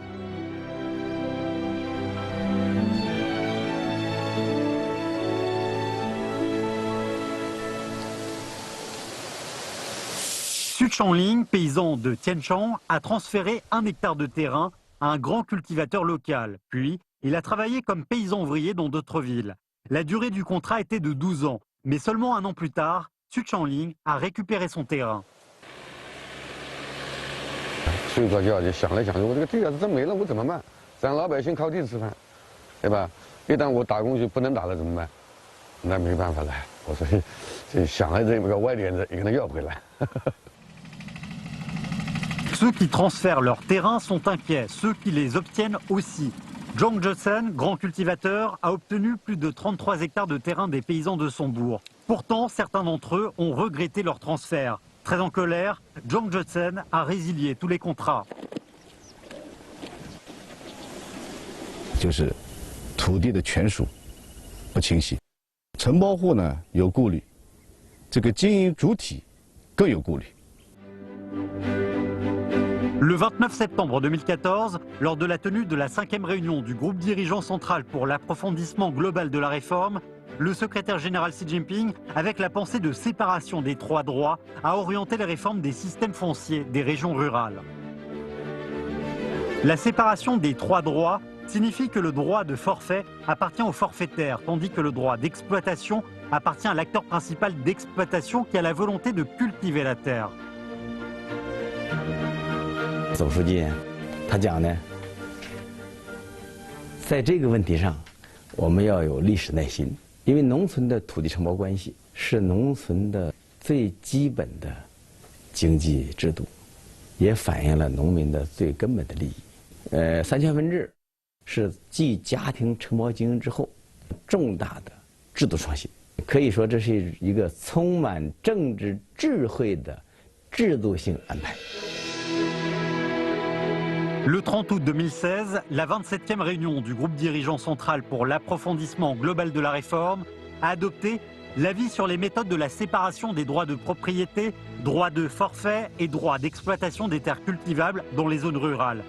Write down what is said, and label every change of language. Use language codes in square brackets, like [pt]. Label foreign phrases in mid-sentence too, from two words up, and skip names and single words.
[fr] Xu Changling, paysan de Tianchang, a transféré 1 hectare de terrain à un grand cultivateur local. Puis, il a travaillé comme paysan ouvrier dans d'autres villes. La durée du contrat était de 12 ans. Mais seulement un an plus tard, Xu Changling a récupéré son terrain. [zh] 睡个觉就想来想去，我这个地要是真没了，我怎么办？咱老百姓靠地吃饭，对吧？一旦我打工就不能打了怎么办？那没办法了，我说这想来这个歪点子，也给他要回来。 [fr] Ceux qui transfèrent leurs terrains sont inquiets, ceux qui les obtiennent aussi. Zhang Zhesen, grand cultivateur, a obtenu plus de 33 hectares de terrain des paysans de son bourg. Pourtant, certains d'entre eux ont regretté leur transfert. Très en colère, Zhang Zhesen a résilié tous les contrats. [zh] 就是土地的权属不清晰，承包户呢有顾虑，这个经营主体更有顾虑。 [fr] Le 29 septembre 2014, lors de la tenue de la 5e réunion du groupe dirigeant central pour l'approfondissement global de la réforme, le secrétaire général Xi Jinping, avec la pensée de séparation des 3 droits, a orienté les réformes des systèmes fonciers des régions rurales. La séparation des 3 droits signifie que le droit de forfait appartient au forfaitaire, tandis que le droit d'exploitation appartient à l'acteur principal d'exploitation qui a la volonté de cultiver la terre. [zh] 总书记他讲呢，在这个问题上，我们要有历史耐心，因为农村的土地承包关系是农村的最基本的经济制度，也反映了农民的最根本的利益。三权分置是继家庭承包经营之后重大的制度创新，可以说这是一个充满政治智慧的制度性安排。 [fr] Le 30 août 2016, la 27e réunion du groupe dirigeant central pour l'approfondissement global de la réforme a adopté l'avis sur les méthodes de la séparation des droits de propriété, droits de forfait et droits d'exploitation des terres cultivables dans les zones rurales.